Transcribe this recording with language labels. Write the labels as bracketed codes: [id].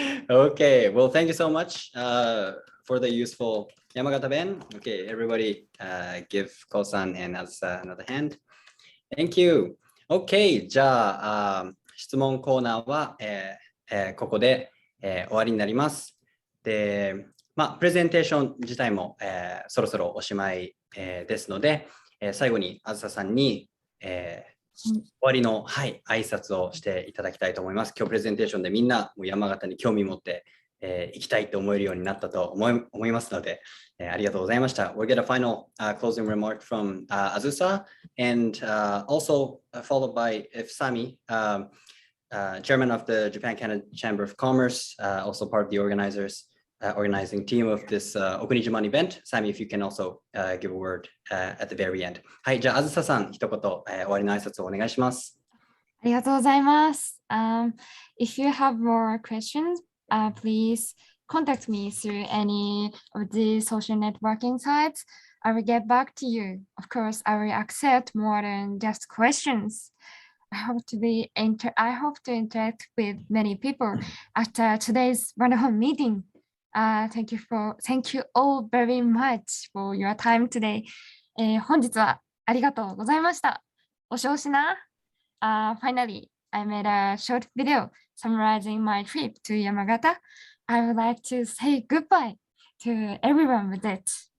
[en] Okay, well, thank you so much for the useful Yamagata Ben. Okay, everybody give Ko-san and Azusa another hand. Thank you. [ja] Okay, じゃあ、質問コーナーは、ここで、終わりになります。で、プレゼンテーション自体も、そろそろおしまい、ですので、最後にあずささんに、終わりの、挨拶をしていただきたいと思います。今日プレゼンテーションでみんなもう山形に興味持って、行きたいと思えるようになったと思いますので、ありがとうございました。 [en] We'll get a final closing remark from Azusa and also followed by Sami, chairman of the Japan-Canada Chamber of Commerce, also part of the organizing team of this Okuni Jiman event. Sami, if you can also give a word at the very end. [ja] はい、じゃあAzusaさん、一言、終わりの挨拶をお願いします。ありがとうございます。 [en] If you have more questions, please contact me through any of the social networking sites. I will get back to you. Of course, I will accept more than just questions. I hope to interact with many people after today's wonderful meeting. Thank you all very much for your time today. [ja] 本日はありがとうございました。お少しな。 [en] Finally, I made a short video summarizing my trip to Yamagata. I would like to say goodbye to everyone with it.